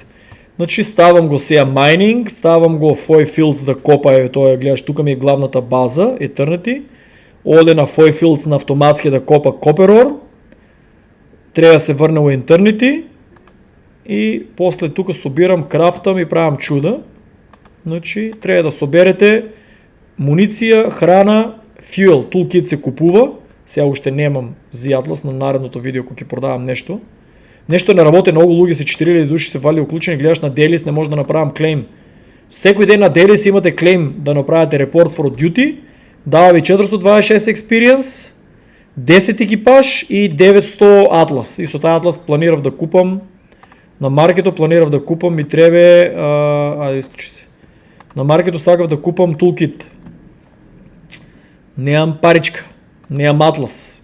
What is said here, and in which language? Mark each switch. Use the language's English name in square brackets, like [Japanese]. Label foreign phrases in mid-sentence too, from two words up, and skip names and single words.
[Macedonian] Значи ставам го сега mining, ставам го Foy fields да копа, тоа гледаш тука ми е главната база Eternity. Оде на Foy fields на автоматски да копа [English] copper ore. [Macedonian] Треба да се врне во Eternity. И после тука собирам, крафтам и правам чуда. Значи, треба да соберете муниција, храна, [English] fuel, toolkit [Macedonian] се купува. Сега уште немам за Atlas на наредното видео кога ќе продавам нешто. Нешто не работи, многу луѓе се 4000 души се вали уклучени, гледаш на Delis, не може да направам клейм. Секој ден на Delis имате клейм да направите [English] report for duty, [Macedonian] дава ви 426 experience, 10 екипаж и 900 Atlas. И со таа Atlas планирав да купам на маркето, планирав да купам ми требе, ајде исклучи се. На маркето сакав да купам toolkit. Неам паричка, неам Atlas.